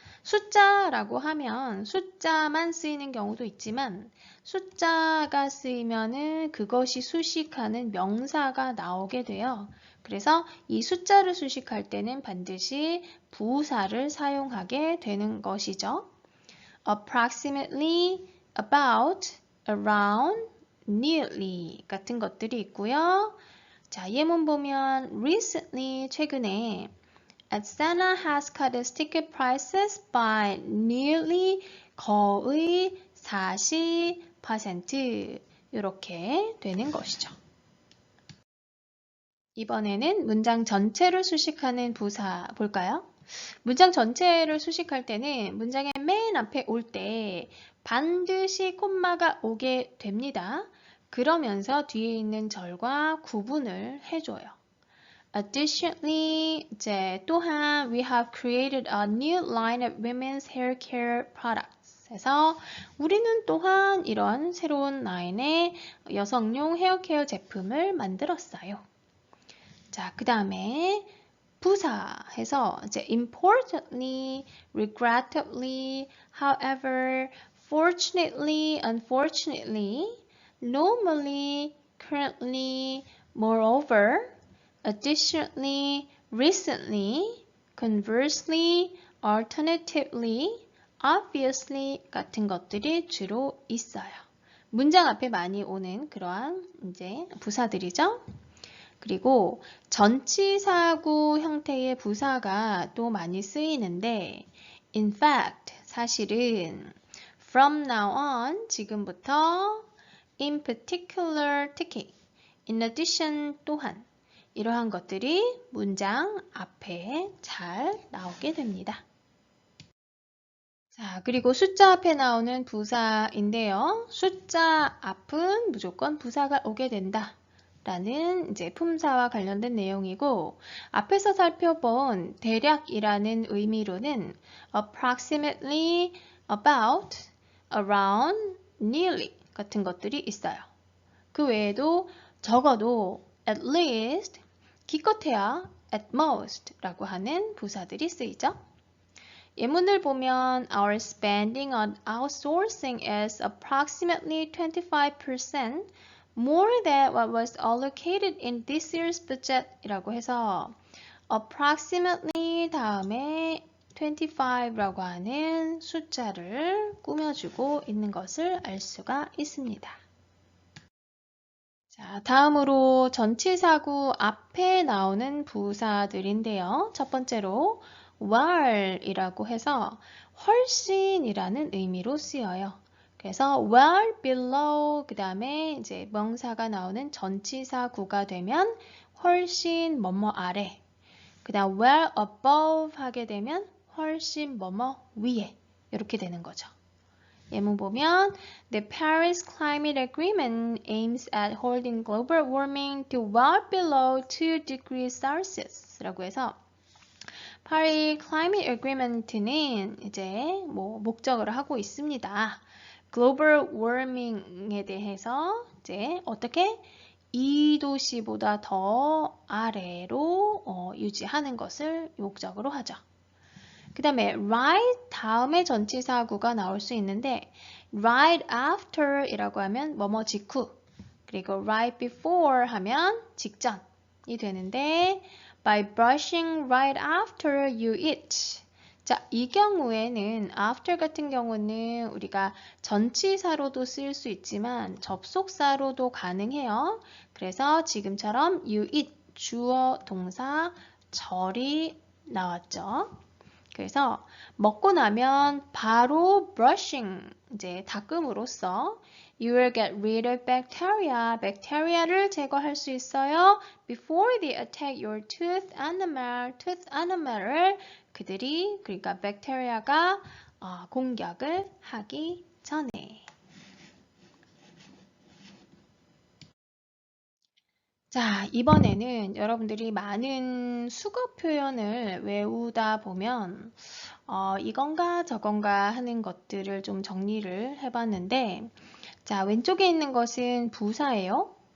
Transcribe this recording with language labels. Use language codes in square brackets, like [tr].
[ko] 숫자라고 하면 숫자만 쓰이는 경우도 있지만 숫자가 쓰이면은 그것이 수식하는 명사가 나오게 돼요. 그래서 이 숫자를 수식할 때는 반드시 부사를 사용하게 되는 것이죠. [en] approximately, about, around, nearly [ko] 같은 것들이 있고요. 자, 예문 보면 [en] recently, [ko] 최근에 [en] Santa has cut its ticket prices by nearly, [ko] 거의 40% 이렇게 되는 것이죠. 이번에는 문장 전체를 수식하는 부사 볼까요? 문장 전체를 수식할 때는 문장의 맨 앞에 올 때 반드시 콤마가 오게 됩니다. 그러면서 뒤에 있는 절과 구분을 해줘요. [en] Additionally, [ko] 이제 또한 [en] we have created a new line of women's hair care products. [ko] 그래서 우리는 또한 이런 새로운 라인의 여성용 헤어케어 제품을 만들었어요. 자, 그 다음에 부사 해서 이제 [en] importantly, regrettably, however, fortunately, unfortunately, normally, currently, moreover, additionally, recently, conversely, alternatively, obviously [ko] 같은 것들이 주로 있어요. 문장 앞에 많이 오는 그러한 이제 부사들이죠. 그리고 전치사구 형태의 부사가 또 많이 쓰이는데 [en] in fact, [ko] 사실은 [en] from now on, [ko] 지금부터 [en] in particular, [ko] 특히 [en] in addition, [ko] 또한 이러한 것들이 문장 앞에 잘 나오게 됩니다. 자, 그리고 숫자 앞에 나오는 부사인데요. 숫자 앞은 무조건 부사가 오게 된다. 라는 이제 품사와 관련된 내용이고 앞에서 살펴본 대략이라는 의미로는 [en] approximately, about, around, nearly [ko] 같은 것들이 있어요. 그 외에도 적어도 [en] at least, [ko] 기껏해야 [en] at most [ko] 라고 하는 부사들이 쓰이죠. [en] 예문을 보면 Our spending on outsourcing is approximately 25% more than what was allocated in this year's budget [ko] 이라고 해서 [en] approximately [ko] 다음에 25라고 하는 숫자를 꾸며주고 있는 것을 알 수가 있습니다. 자, 다음으로 전치사구 앞에 나오는 부사들인데요. 첫 번째로 while이라고 해서 훨씬이라는 의미로 쓰여요. 그래서 [en] while below [ko] 그 다음에 이제 명사가 나오는 전치사구가 되면 훨씬 뭐뭐 아래. 그 다음 [en] well above [ko] 하게 되면 훨씬 뭐뭐 위에 이렇게 되는 거죠. [en] 예문 보면 The Paris Climate Agreement aims at holding global warming to well below 2 degrees Celsius [ko] 라고 해서 파리 [en] Climate Agreement [ko] 는 이제 목적을 하고 있습니다. 글로벌 워밍에 대해서 이제 어떻게 2도씨보다 더 아래로 유지하는 것을 목적으로 하죠. 그 다음에 right 다음에 전치사구가 나올 수 있는데 [en] right after [ko] 이라고 하면 뭐뭐 직후 그리고 [en] right before [ko] 하면 직전이 되는데 [en] by brushing right after you eat [ko] 자, 이 경우에는 after 같은 경우는 우리가 전치사로도 쓰일 수 있지만 접속사로도 가능해요. 그래서 지금처럼 [en] you eat [ko] 주어 동사 절이 나왔죠. 그래서 먹고 나면 바로 brushing, 이제 닦음으로써 [en] you will get rid of bacteria, [ko] 백테리아를 제거할 수 있어요. [en] Before they attack your tooth enamel, tooth enamel [ko] 을 그들이, 그러니까 백테리아가 공격을 하기 전에. 자, 이번에는 여러분들이 많은 수거 표현을 외우다 보면 이건가 저건가 하는 것들을 좀 정리를 해봤는데 자, 왼쪽에 있는 것은 부사예요.